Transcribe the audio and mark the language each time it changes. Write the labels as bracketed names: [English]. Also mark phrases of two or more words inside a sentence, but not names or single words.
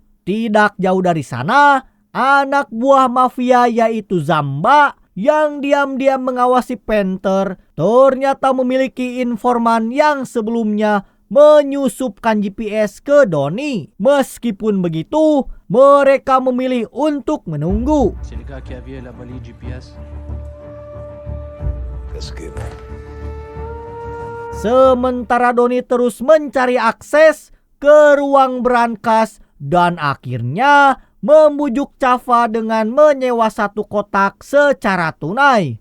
[Indonesian] Tidak jauh dari sana, anak buah mafia yaitu Zamba yang diam-diam mengawasi Panther ternyata memiliki informan yang sebelumnya menyusupkan GPS ke Donnie. Meskipun begitu, mereka memilih untuk menunggu. [French] C'est le gars qui avait la valise GPS. Escape. [Indonesian] Sementara Donnie terus mencari akses ke ruang berangkas dan akhirnya membujuk Chava dengan menyewa satu kotak secara tunai.